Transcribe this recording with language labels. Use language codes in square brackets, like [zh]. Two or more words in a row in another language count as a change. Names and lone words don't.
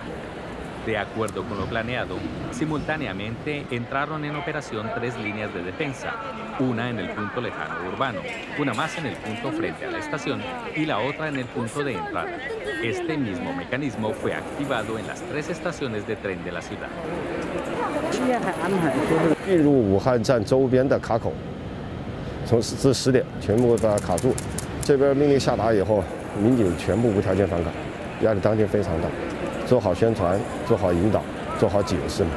[es] De acuerdo con lo planeado, simultáneamente entraron en operación 3 líneas de defensa, una en el punto lejano urbano, una más en el punto frente a la estación y la otra en el punto de entrada. Este mismo mecanismo fue activado en las 3 estaciones de tren de la ciudad. [zh] 进入武汉站周边的卡口，从至10点全部把它卡住。这边命令下达以后，民警全部无条件返岗，压力当天非常大。做好宣传，做好引导，做好解释嘛。